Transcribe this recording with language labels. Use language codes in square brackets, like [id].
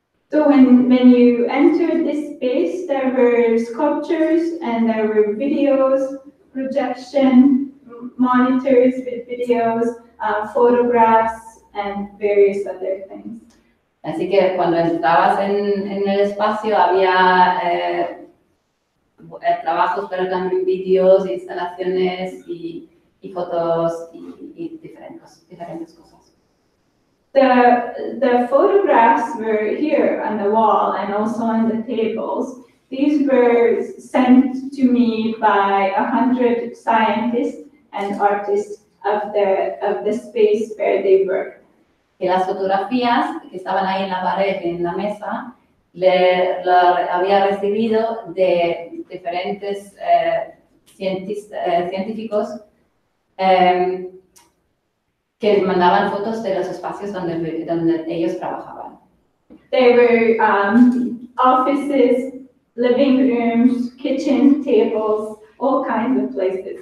[en] So when you entered this space, there were sculptures and there were videos, projection monitors with videos, photographs, and various other things. [es] Así que cuando entrabas en el espacio había trabajos, pero también vídeos, instalaciones y fotos y diferentes cosas. [en] The photographs were here on the wall and also on the tables. These were sent to me by 100 scientists and artists of the space where they work. [es] Que las fotografías que estaban ahí en la pared, en la mesa, había recibido de diferentes científicos que mandaban fotos de los espacios donde ellos trabajaban. [en] There were offices, living rooms, kitchen tables, all kinds of places.